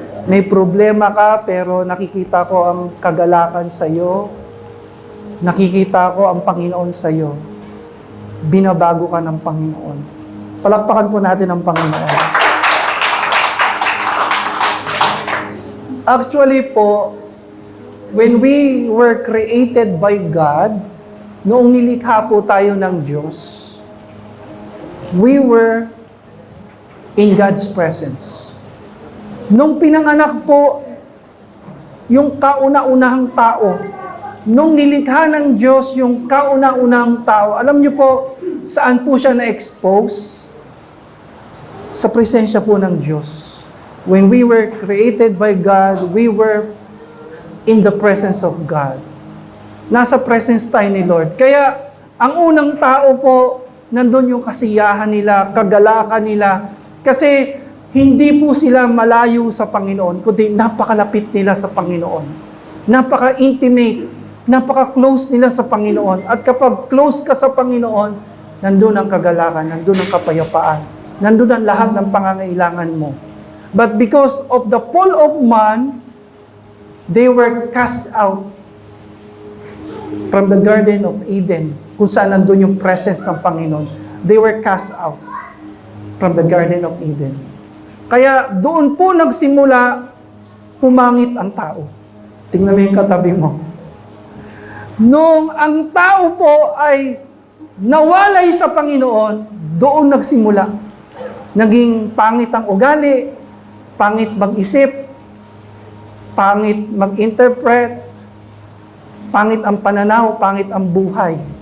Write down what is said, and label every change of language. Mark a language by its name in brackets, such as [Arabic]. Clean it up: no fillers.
[Filipino] May problema ka, pero nakikita ko ang kagalakan sa iyo. Nakikita ko ang Panginoon sa iyo. Binabago ka ng Panginoon. Palakpakan po natin ang Panginoon. [English] Actually po, when we were created by God, [Filipino] noong nilikha po tayo ng Diyos, [English] we were in God's presence. [Filipino] Nung pinanganak po, yung kauna-unahang tao, nung nilikha ng Diyos yung kauna-unahang tao, alam niyo po, saan po siya na-expose? Sa presensya po ng Diyos. [English] When we were created by God, we were in the presence of God. [Filipino] Nasa presence tayo ni Lord. Kaya, ang unang tao po, nandun yung kasiyahan nila, kagalakan nila. Kasi, hindi po sila malayo sa Panginoon, kundi napakalapit nila sa Panginoon. Napaka-intimate, napaka-close nila sa Panginoon. At kapag close ka sa Panginoon, nandun ang kagalakan, nandun ang kapayapaan, nandun ang lahat ng pangangailangan mo. [English] But because of the fall of man, they were cast out from the Garden of Eden, [Filipino] kung saan nandun yung presence ng Panginoon. [English] They were cast out from the Garden of Eden. [Filipino] Kaya doon po nagsimula, pumangit ang tao. Tingnan mo yung katabi mo. Nung ang tao po ay nawalay sa Panginoon, doon nagsimula. Naging pangit ang ugali, pangit mag-isip, pangit mag-interpret, pangit ang pananaw, pangit ang buhay.